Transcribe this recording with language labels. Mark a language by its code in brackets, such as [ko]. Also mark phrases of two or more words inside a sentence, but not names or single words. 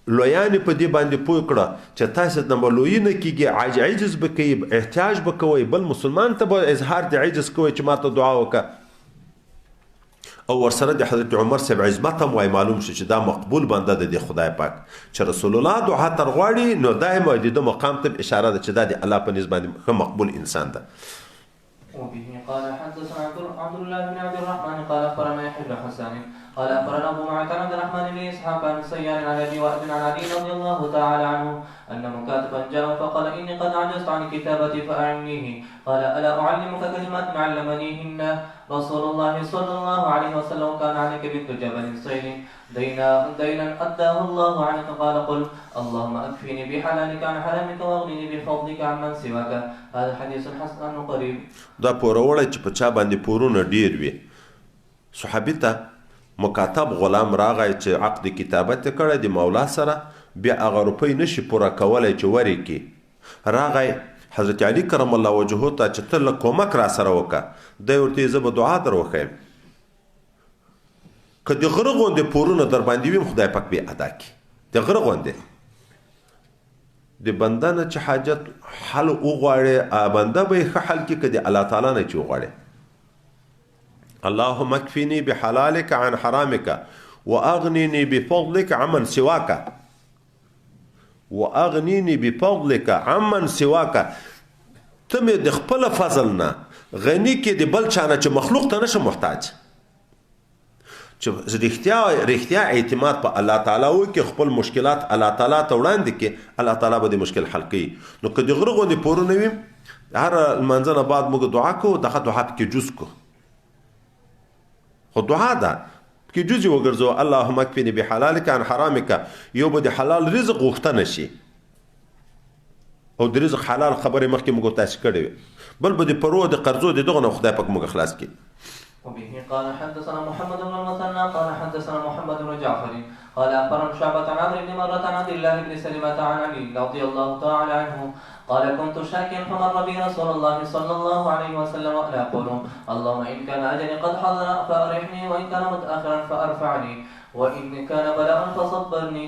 [ps] لویانې په دې باندې پوه کړه چې تاسې نه به لویي نه کېږي، عجز به کوي، احتیاج به کوئ، بل مسلمان ته به اظهار د عجز کوئ چې ما ته دعا وکړه. او ورسره د حضرت عمر صاحب عظمت هم وای معلوم شو چې دا مقبول بنده ده د خدای پاک، چې رسول الله دعا تر غواړي نو دائما د ده مقام ته اشاره ده چې دا د الله په نسبت باندې ښه مقبول انسان ده. [ar] وبه قال حدثنا عبد الله بن عبد الرحمن قال اخبرنا يحيى بن حسان قال اخبرنا ابو معاذ عبد الرحمن بن اسحاق عن سيار عن ابي وائل عن علي رضي الله تعالى عنه ان مكاتبا جاء فقال اني قد عجزت عن كتابتي فاعنيه. قال الا اعلمك كلمات علمنيهن رسول الله صلى الله عليه وسلم كان عليك بنت جبل صين دينا اداه الله عنك. قال قل اللهم اكفني بحلالك عن حرامك واغنني بفضلك عمن سواك. هذا حديث حسن قريب. [ps] دا پوروړی چې په چا باندې پورونه ډیر وي، صحابي ته مکاتب غلام راغی چې عقد کتابت کړی د مولا سره، بیا هغه روپۍ نشي پوره کولی چې ورکړي. راغی حضرت علي [ar] کرم الله وجهه [ps] ته چې ته لږ کومک را سره وکړه. دی ورته زه به دعا در وښیم، که د غره غوندې پورونه در باندې وي خدای پاک به ادا کړي. د غره غوندې د بنده نه چې حاجت حل وغواړي، بنده به یې ښه حل کړي که د الله تعالی نه چې وغواړي. [ar] اللهم اكفني بحلالك عن حرامك واغنني بفضلك عمن سواك واغنني بفضلك عمن سواك. [ps] ته مې د خپل فضل نه غني کې د بل چا نه چې مخلوق ته نشم محتاج، چې رښتیا اعتماد په الله تعالی وکړي، خپل مشکلات الله تعالی ته وړاندې کړي، الله تعالی به د مشکل حل کوي. نو که د غره غوندې پورونه وي، هر لمانځه نه بعد موږ دعا کوو، دغه دعا پکې جز کو، خو دعا ده کې جزي وګرځو. [ar] اللهم اكفني بحلالك عن حرامك، [ps] یو به د حلال رزق غوښتنه شي، او د رزق حلال خبرې مخکې موږ تاسو کړې وي، بل به د پرو د قرضو د دغه نه خدای پاک موږ خلاص کړي. [ar] وبه قال حدثنا محمد بن المثنى قال حدثنا محمد بن جعفر قال اخبرنا شعبة عن عمرو بن مرة عن عبد الله بن سلمة عن علي رضي الله تعالى عنه قال كنت شاكيا فمر بي رسول الله صلى الله عليه وسلم وانا اقول اللهم ان كان اجلي قد حضر فارحني وان كان متاخرا فارفعني وإن كان بلاء فصبرني.